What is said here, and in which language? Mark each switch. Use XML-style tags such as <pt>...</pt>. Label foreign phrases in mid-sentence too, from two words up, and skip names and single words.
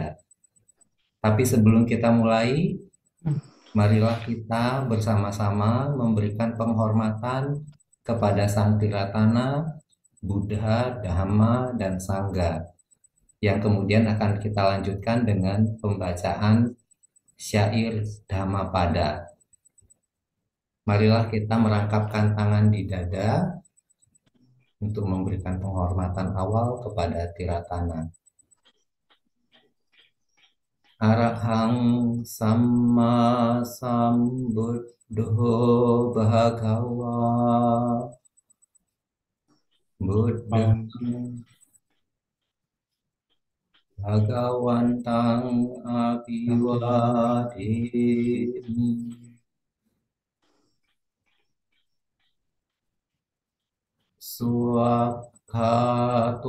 <id>Tapi sebelum kita mulai, marilah kita bersama-sama memberikan penghormatan kepada Sang Tiratana, Buddha, Dhamma, dan Sangha, yang kemudian akan kita lanjutkan dengan pembacaan syair Dhammapada. Marilah kita merangkapkan tangan di dada untuk memberikan penghormatan awal kepada Tiratana.</id> <pi>Arahang Samma Sambuddho Bhagava Buddhang Bang, Bhagawantang Abhiwademi Suwakhato</pi>